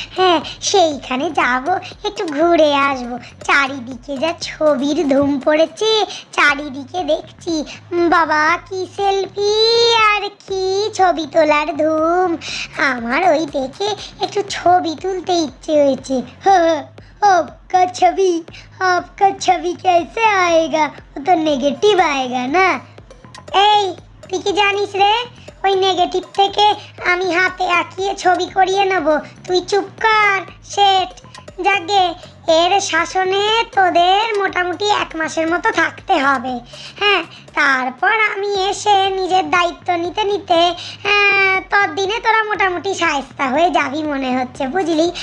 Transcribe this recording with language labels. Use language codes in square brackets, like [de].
[bn] হ্যাঁ, সেইখানে যাব, একটু ঘুরে আসবো। চারিদিকে যা ছবির ধুম পড়েছে, চারিদিকে দেখছি বাবা কি সেলফি আর কি ছবি তোলার ধুম। আমার ওই দেখে একটু ছবি তুলতে ইচ্ছে হয়েছে। [hi] आपका छवि आपका छवि कैसे आएगा? वो तो नेगेटिव आएगा ना। [bn] এই তুই কি জানিস রে, ওই নেগেটিভ থেকে আমি হাতে আঁকিয়ে ছবি করিয়ে নেব। তুই চুপ কর শেট। যাকে এর শাসনে তোদের মোটামুটি 1 মাসের মতো থাকতে হবে। হ্যাঁ, তারপর আমি এসে নিজের দায়িত্ব নিতে নিতে ততদিনে তোরা মোটামুটি শায়েস্তা হয়ে যাবি মনে হচ্ছে, বুঝলি?